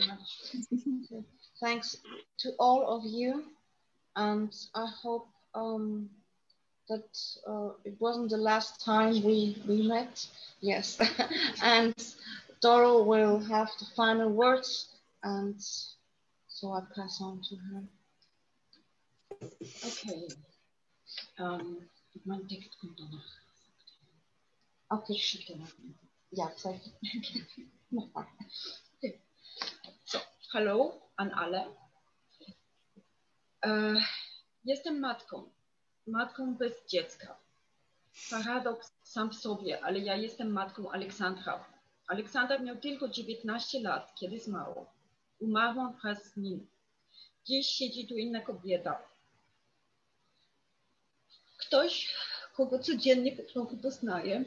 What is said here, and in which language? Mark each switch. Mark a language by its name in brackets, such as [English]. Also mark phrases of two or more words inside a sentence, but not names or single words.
[English] Thanks to all of you, and I hope that it wasn't the last time we met. Yes, and Doro will have the final words, and so I pass on to her. [German] Okay. Mein Text kommt danach. Okay, schicke nach. Ja, zeig. Okay. So, hallo an alle. [Polish] Jestem matką bez dziecka. Paradoks sam w sobie, ale ja jestem matką Aleksandra. Aleksander miał tylko 19 lat, kiedy zmarł. Umarłam wraz z nim. Dziś siedzi tu inna kobieta. Ktoś, kogo codziennie po trochu poznaję.